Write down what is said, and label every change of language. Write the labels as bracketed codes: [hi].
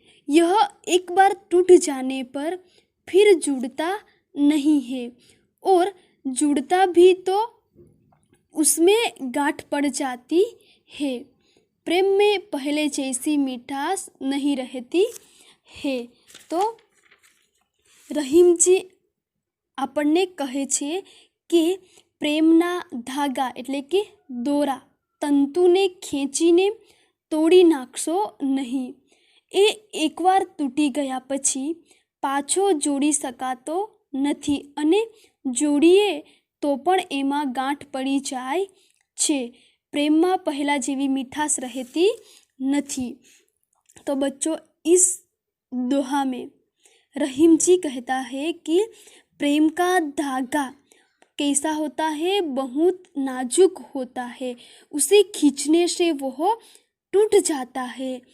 [hi] यह एक बार टूट जाने पर फिर जुड़ता नहीं है, और जुड़ता भी तो उसमें गांठ पड़ जाती है। प्रेम में पहले जैसी मिठास नहीं रहती है। [gu] તો રહીમજી આપણને કહે છે કે પ્રેમના ધાગા એટલે કે દોરા તંતુને ખેંચીને તોડી નાખશો નહીં. એ એકવાર તૂટી ગયા પછી પાછો જોડી શકાતો નથી, અને જોડીએ તો પણ એમાં ગાંઠ પડી જાય છે. [hi] प्रेम में पहला [gu] जेवी [hi] मिठास रहती नहीं. तो बच्चों, इस दोहा में रहीम जी कहता है कि प्रेम का धागा कैसा होता है, बहुत नाजुक होता है, उसे खींचने से वह टूट जाता है.